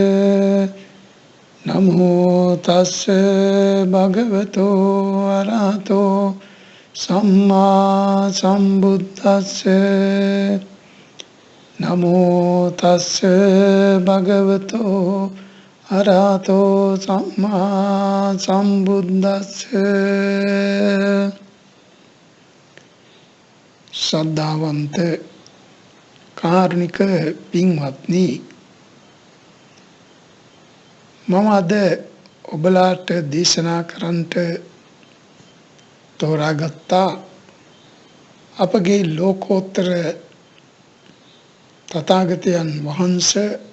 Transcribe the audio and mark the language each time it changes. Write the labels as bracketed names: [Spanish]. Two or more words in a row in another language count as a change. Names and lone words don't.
[Pali] නමෝ තස්ස භගවතෝ අරහතෝ සම්මා සම්බුද්දස්ස නමෝ තස්ස භගවතෝ අරහතෝ සම්මා සම්බුද්දස්ස. [Sinhala] ශ්‍රද්ධාවන්ත කාරුණික පින්වත්නි, මම අද ඔබලාට දේශනා කරන්නට තෝරාගත්තා අපගේ ලෝකෝත්තර තථාගතයන් වහන්සේ